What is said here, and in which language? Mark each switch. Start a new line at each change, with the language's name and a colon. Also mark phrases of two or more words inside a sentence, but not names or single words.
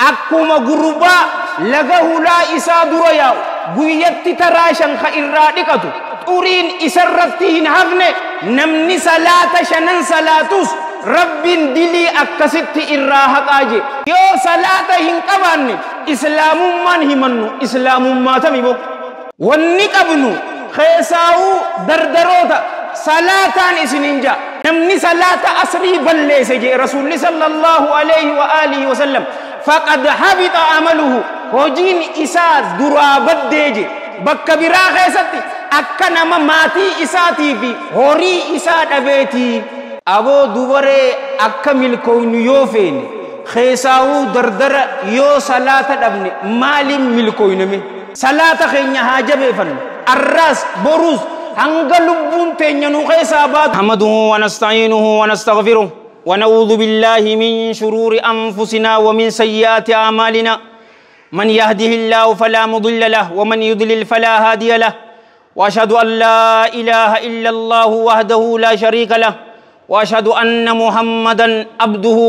Oromo: akkuma gurbaa laga hulaa isaa dura yaa'u guyyatti taraashan ka irraa dhiqatu xuriin isarratti hin hafne namni salaata shanan salaatus rabbiin dilii akkasitti irraa haqaaje yoo salaata hin qabaanne islaamummaan himannu islaamummaa tamimoo wanni qabnu keessaa'u dardaroota salaataan isinin jaa namni salaata asrii balleesse jee rasuulli
Arabic: صلى الله عليه وعلى آله وسلم فقد حبط عمله
Oromo: hojiin isaa duraa baddeeje bakka biraa keessatti akka nama maatii isaatii fi horii isaa dhabeetii aboo dubaree akka milkooynu yoo feene keessaa'uu dardara yoo salaata dhabne maaliin milkooyname salaata keenya haa jabeeffannu arraas boruus hanga lubbun tenyanu khaysabat
Arabic: نحمده ونستعينه ونستغفره ونعوذ بالله من شرور أنفسنا ومن سيئات أعمالنا من يهده الله فلا مضل له ومن يضلل فلا هادي له وأشهد أن لا إله إلا الله وحده لا شريك له وأشهد أن محمدا عبده